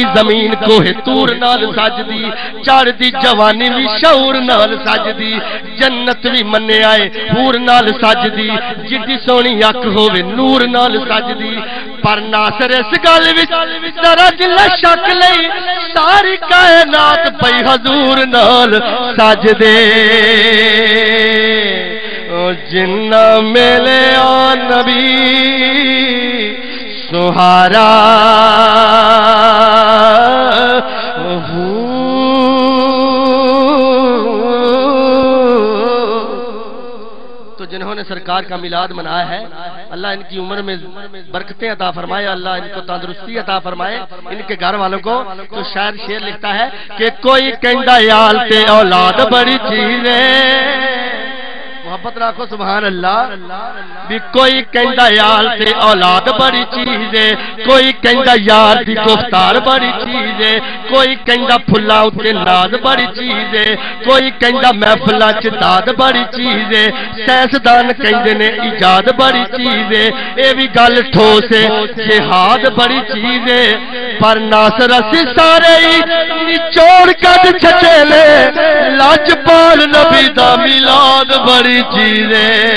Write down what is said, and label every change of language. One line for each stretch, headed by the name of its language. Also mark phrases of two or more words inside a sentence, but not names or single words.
Punjabi: زمین کوہ تور نال سجدی چڑھ دی جوانی بھی شعور نال سجدی جنت بھی منے آئے حور نال سجدی جدی سونی اکھ ہووے نور نال سجدی پر ناصر اس گل وچ ذرا دل شک لئی ساری کائنات پئی حضور نال سجدے او جنہ ملیا نبی
Urdu: سہارا تو جنہوں نے سرکار کا میلاد منایا ہے اللہ ان کی عمر میں برکتیں عطا فرمائے اللہ ان کو تندرستی عطا فرمائے ان کے گھر والوں کو تو شاعر شعر لکھتا ہے کہ
Punjabi: کوئی کہندا یال تے اولاد بڑی چیز ہے
Urdu: محبت رکھو
Arabic: سبحان اللہ
Urdu: بھی
Punjabi: کوئی کہندا یال تے اولاد بڑی چیز ہے کوئی کہندا یار دی گفتار بڑی چیز ہے کوئی کہندا پھلاں تے ناز بڑی چیز ہے کوئی کہندا محفلاں چ داد بڑی چیز ہے سائنسدان کہندے نے ایجاد بڑی چیز ہے اے وی گل ٹھوس ہے جہاد بڑی چیز ہے پر ناصر اسی سارے نچوڑ کڈ چھٹے لے لاجپال نبی دا میلاد بڑی چیزیں